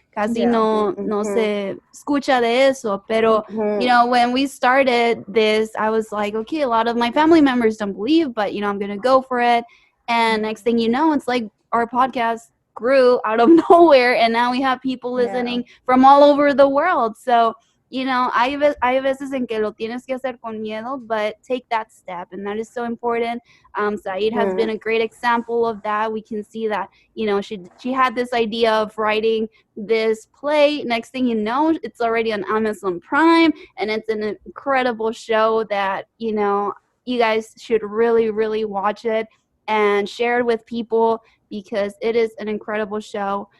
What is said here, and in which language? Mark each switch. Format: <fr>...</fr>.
<es>Casi no se escucha de eso,</es> <en>pero, when we started this, I was like, okay, a lot of my family members don't believe, but, I'm going to go for it. And next thing you know, it's like our podcast grew out of nowhere, and now we have people listening from all over the world. So,</en> <es>hay veces en que lo tienes que hacer con miedo,</es> <en>but take that step, and that is so important. Zair has been a great example of that. We can see that, she had this idea of writing this play. Next thing you know, it's already on Amazon Prime, and it's an incredible show that, you guys should really, really watch it and share it with people, because it is an incredible show.</en>